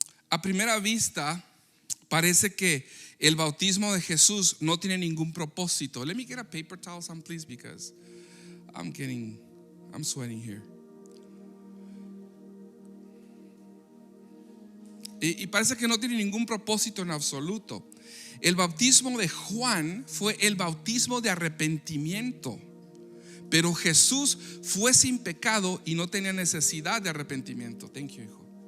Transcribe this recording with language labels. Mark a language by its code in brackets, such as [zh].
[es] A primera vista parece que el bautismo de Jesús no tiene ningún propósito. [en] Let me get a paper towel, some please, because I'm sweating here. [es] Y parece que no tiene ningún propósito en absoluto. El bautismo de Juan fue el bautismo de arrepentimiento, pero Jesús fue sin pecado y no tenía necesidad de arrepentimiento. [en] Thank you, [es] hijo.